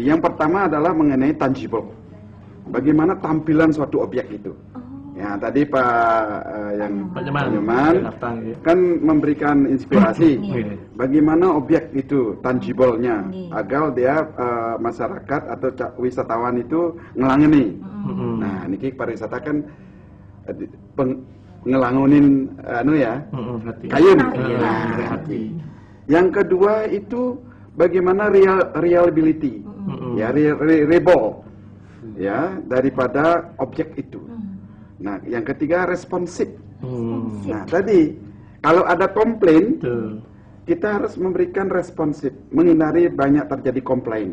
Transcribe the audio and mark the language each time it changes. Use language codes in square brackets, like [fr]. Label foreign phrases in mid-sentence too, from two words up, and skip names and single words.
[id] Yang pertama adalah mengenai tangible. Bagaimana tampilan suatu objek itu. Ya, tadi Pak Nyoman kan memberikan inspirasi bagaimana objek itu tangible-nya agar dia masyarakat atau wisatawan itu ngelangeni. Nah, niki pariwisata kan [ban] ngelangunin kayun. [id] Yang kedua itu bagaimana reliability, ya reliable, ya daripada objek itu. Nah, yang ketiga responsif. Nah, tadi kalau ada komplain, kita harus memberikan responsif, menghindari banyak terjadi komplain.